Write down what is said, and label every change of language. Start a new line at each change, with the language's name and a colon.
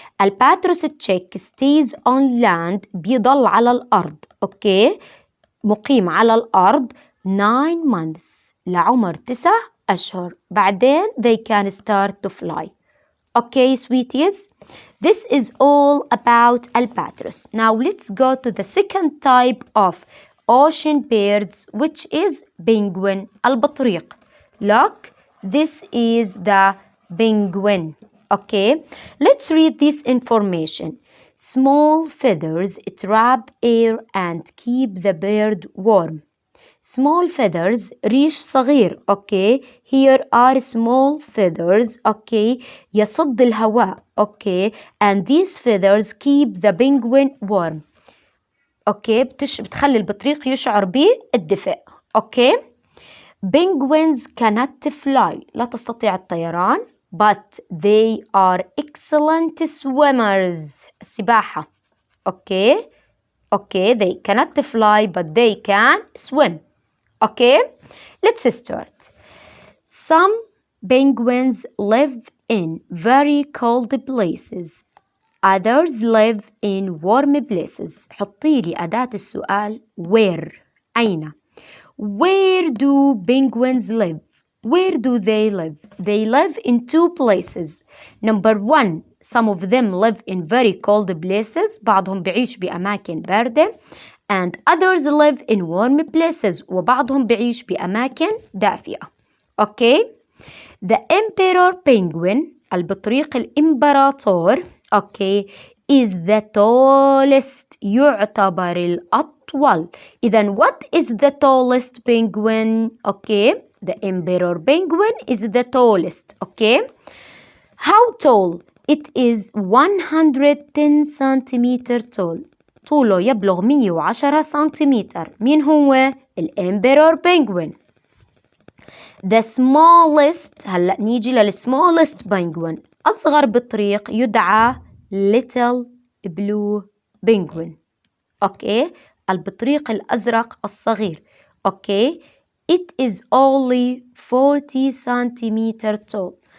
English: albatross chick stays on land.
Arabic: بيضل على الأرض. okay. مقيم على الأرض
English: 9 months
Arabic: لعمر 9 أشهر.
English: بعدين they can start to fly. Okay sweeties. This is all about albatross. Now let's go to the second type of ocean birds which is penguin.
Arabic: البطريق.
English: Look, this is the penguin. Okay. Let's read this information. Small feathers trap air and keep the bird warm. Small feathers
Arabic: ريش صغير.
English: Okay. Here are small feathers.
Arabic: Okay. يصد الهواء. Okay.
English: and these feathers keep the penguin warm. Okay.
Arabic: بتخلي البطريق يشعر بالدفء.
English: Okay. penguins cannot fly.
Arabic: لا تستطيع الطيران.
English: but they are excellent swimmers. السباحة. Okay. Okay, they cannot fly but they can swim. Okay, let's start. Some penguins live in very cold places. Others live in warm places.
Arabic: حطي لي أداة السؤال where.
English: أين. Where do penguins live? Where do they live? They live in two places. Number one, some of them live in very cold places.
Arabic: بعضهم بعيش بأماكن باردة.
English: And others live in warm places.
Arabic: وبعضهم بعيش بأماكن دافئة.
English: Okay? The emperor penguin,
Arabic: البطريق الإمبراطور,
English: okay, is the tallest.
Arabic: يعتبر الأطول.
English: إذن what is the tallest penguin? Okay, the emperor penguin is the tallest. Okay, how tall? It is 110 centimeter tall.
Arabic: طوله يبلغ 110 سنتيمتر. مين هو؟ الامبرور penguin.
English: The smallest،
Arabic: هلأ نيجي للsmallest penguin، أصغر بطريق يدعى
English: little blue penguin.
Arabic: أوكي، البطريق الأزرق الصغير.
English: Okay, it is only 40 centimeter tall.